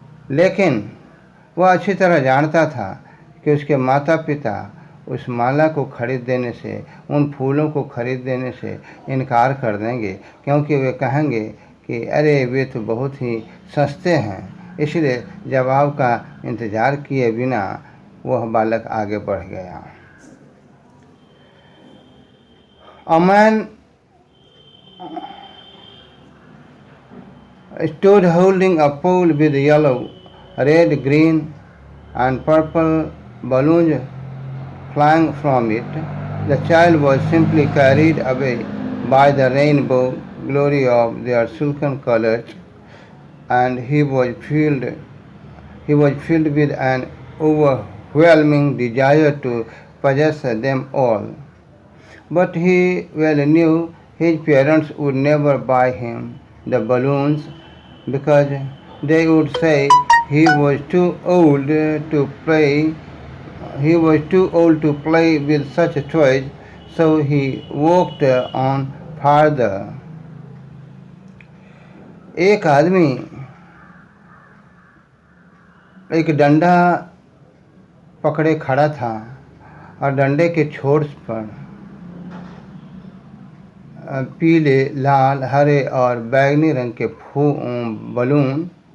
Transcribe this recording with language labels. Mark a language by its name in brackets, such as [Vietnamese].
[Hindi] लेकिन वह अच्छी तरह जानता था कि उसके माता पिता उस माला को खरीद देने से, उन फूलों को खरीद देने से इनकार कर देंगे, क्योंकि वे कहेंगे कि अरे वे तो बहुत ही सस्ते हैं। इसलिए जवाब का इंतज़ार किए बिना वह बालक आगे बढ़ गया। [English] A man stood holding a pole with yellow, red, green, and purple balloons flying from it. The child was simply carried away by the rainbow glory of their silken colors, and he was filled with an overwhelming desire to possess them all. But he well knew his parents would never buy him the balloons because they would say he was too old to play. He was too old to play with such toys, so he walked on farther. [Hindi] एक आदमी एक डंडा पकड़े खड़ा था और डंडे के छोर पर पीले, लाल, हरे और बैंगनी रंग के बलून